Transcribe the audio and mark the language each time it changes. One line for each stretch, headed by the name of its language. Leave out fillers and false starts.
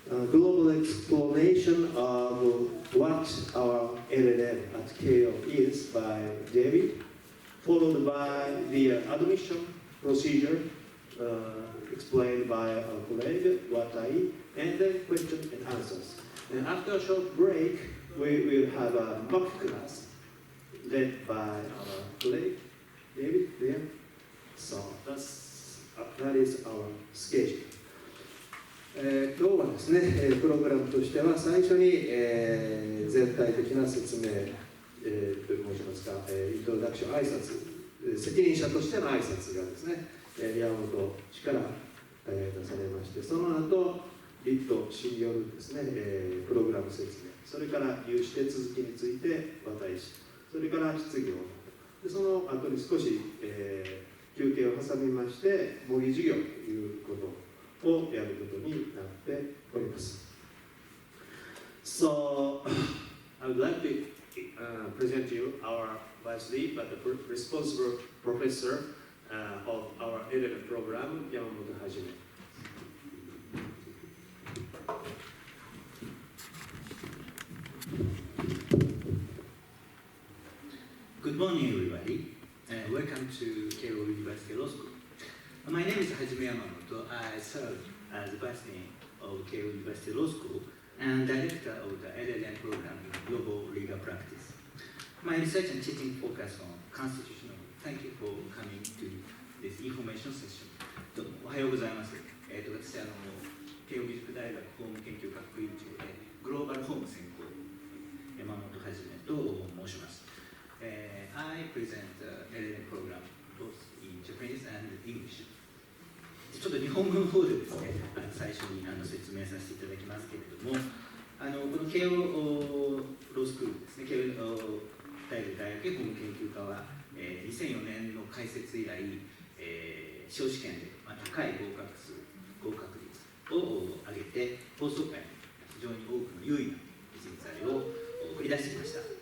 English: global explanation of what our LL.M at Keio is by David, followed by the admission procedure explained by our colleague Watai, and then questions and answers. And after a short break, we will have a mock class led by our colleague David there. So that is our schedule.
Japanese: 今日はですね、プログラムとしては最初に、全体的な説明、申しますか、イントロダクション挨拶、責任者としての挨拶がですね、山本氏から、出されまして、その後、リット氏によるですね、プログラム説明、それから有志手続きについて私、それから質疑を、でその後に少し、休憩を挟みまして、模擬授業ということをやることになっております。
English: So, I would like to present to you our vice lead, but the responsible professor of our LL.M program, Yamamoto Hajime. Good morning, everybody, and welcome to Keio University Law School. My name is Hajime Yamamoto. I serve as the Vice Dean of Keio University Law School and Director of the LL.M program in Global Legal Practice. My research and teaching focus on constitutional. Thank you for coming to this information session.
Japanese: どうもおはようございます。私慶應義塾大学法務研究学院長でグローバル法務専攻山本はじめと申します。
English: I present LL.M program both in Japanese and English.
Japanese: ちょっと日本語の方でですね、最初に説明させていただきますけれども、この慶応ロースクールですね、慶応大学法務研究科は、2004年の開設以来、小試験で高い合格率を上げて、法曹界に非常に多くの優位な人材を送りり出してきました。